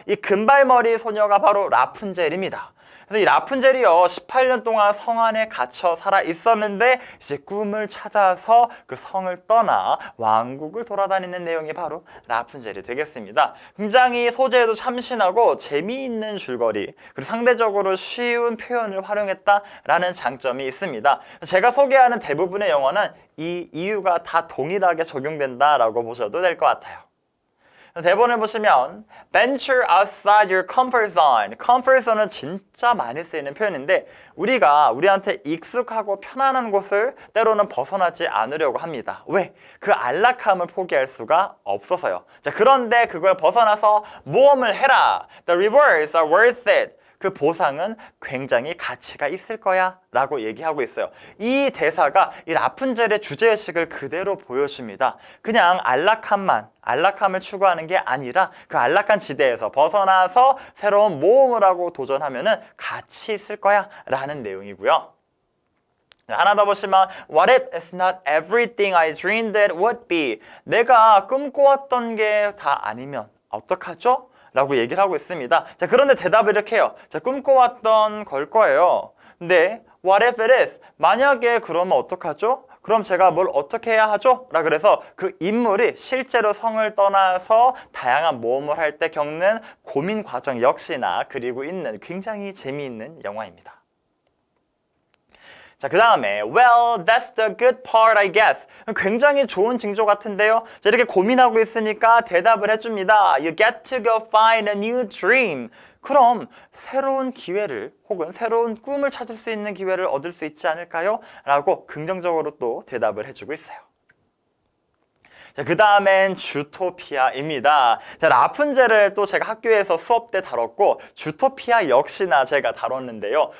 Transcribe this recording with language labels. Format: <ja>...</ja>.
<ko>이 금발머리 소녀가 바로 라푼젤입니다. 그래서 이 라푼젤이요 18년 동안 성 안에 갇혀 살아 있었는데 이제 꿈을 찾아서 그 성을 떠나 왕국을 돌아다니는 내용이 바로 라푼젤이 되겠습니다. 굉장히 소재에도 참신하고 재미있는 줄거리 그리고 상대적으로 쉬운 표현을 활용했다라는 장점이 있습니다. 제가 소개하는 대부분의 영화는 이 이유가 다 동일하게 적용된다라고 보셔도 될 것 같아요. 대본을 보시면</ko> <en>venture outside your comfort zone.</en> <ko>comfort zone은 진짜 많이 쓰이는 표현인데 우리한테 익숙하고 편안한 곳을 때로는 벗어나지 않으려고 합니다. 왜? 그 안락함을 포기할 수가 없어서요. 자, 그런데 그걸 벗어나서 모험을 해라.</ko> <en>The rewards are worth it.</en> <ko>그 보상은 굉장히 가치가 있을 거야 라고 얘기하고 있어요. 이 대사가 이 라푼젤의 주제의식을 그대로 보여줍니다. 그냥 안락함을 추구하는 게 아니라 그 안락한 지대에서 벗어나서 새로운 모험을 하고 도전하면은 가치 있을 거야 라는 내용이고요. 하나 더 보시면</ko> <en>What if it's not everything I dreamed it would be?</en> <ko>내가 꿈꿔왔던 게 다 아니면 어떡하죠? 라고 얘기를 하고 있습니다. 자, 그런데 대답을 이렇게 해요. 자, 꿈꿔왔던 걸 거예요. 근데</ko> <en>what if it is?</en> <ko>만약에 그러면 어떡하죠? 그럼 제가 뭘 어떻게 해야 하죠? 라 그래서 그 인물이 실제로 성을 떠나서 다양한 모험을 할 때 겪는 고민 과정 역시나 그리고 있는 굉장히 재미있는 영화입니다. 자, 그 다음에</ko> <en>Well, that's the good part, I guess.</en> <ko>굉장히 좋은 징조 같은데요. 자, 이렇게 고민하고 있으니까 대답을 해줍니다.</ko> <en>You get to go find a new dream.</en> <ko>그럼 새로운 기회를 혹은 새로운 꿈을 찾을 수 있는 기회를 얻을 수 있지 않을까요? 라고 긍정적으로 또 대답을 해주고 있어요. 자, 그 다음엔 주토피아입니다. 자, 라푼젤을 또 제가 학교에서 수업 때 다뤘고 주토피아 역시나 제가 다뤘는데요.</ko>